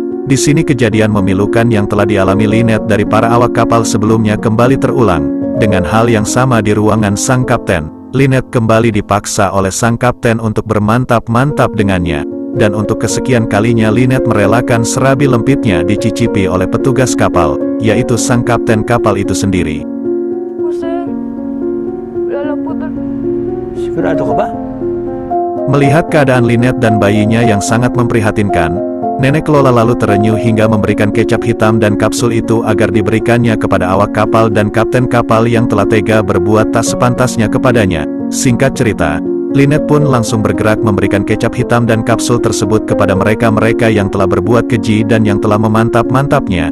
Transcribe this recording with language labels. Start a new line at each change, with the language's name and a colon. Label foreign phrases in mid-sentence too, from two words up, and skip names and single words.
Indonesian: Di sini kejadian memilukan yang telah dialami Lynette dari para awak kapal sebelumnya kembali terulang. Dengan hal yang sama di ruangan sang kapten, Lynette kembali dipaksa oleh sang kapten untuk bermantap-mantap dengannya. Dan untuk kesekian kalinya Lynette merelakan serabi lempitnya dicicipi oleh petugas kapal, yaitu sang kapten kapal itu sendiri.
Filipino: Sigurado ka ba?
Indonesian: Melihat keadaan Lynette dan bayinya yang sangat memprihatinkan, nenek Lola lalu terenyuh hingga memberikan kecap hitam dan kapsul itu agar diberikannya kepada awak kapal dan kapten kapal yang telah tega berbuat tak sepantasnya kepadanya. Singkat cerita, Lynette pun langsung bergerak memberikan kecap hitam dan kapsul tersebut kepada mereka-mereka yang telah berbuat keji dan yang telah memantap-mantapnya.